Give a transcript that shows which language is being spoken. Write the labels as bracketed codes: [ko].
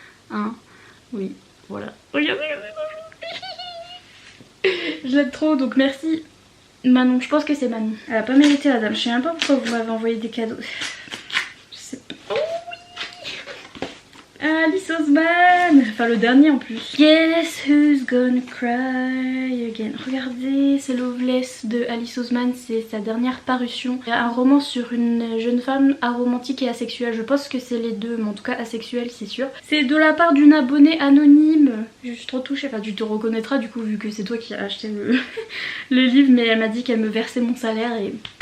[fr] Hein, oui, voilà. Regardez, je l'aime trop donc merci Manon, je pense que c'est Manon. Elle a pas mérité la dame, je sais même pas pourquoi vous m'avez envoyé des cadeaux. Alice Oseman, enfin le dernier en plus. [en] Guess who's gonna cry again. [fr] Regardez, c'est Loveless de Alice Oseman, c'est sa dernière parution. Un roman sur une jeune femme aromantique et asexuelle. Je pense que c'est les deux, mais en tout cas asexuelle c'est sûr. C'est de la part d'une abonnée anonyme. Je suis trop touchée, enfin tu te reconnaîtras du coup vu que c'est toi qui as acheté le livre, mais elle m'a dit qu'elle me versait mon salaire et...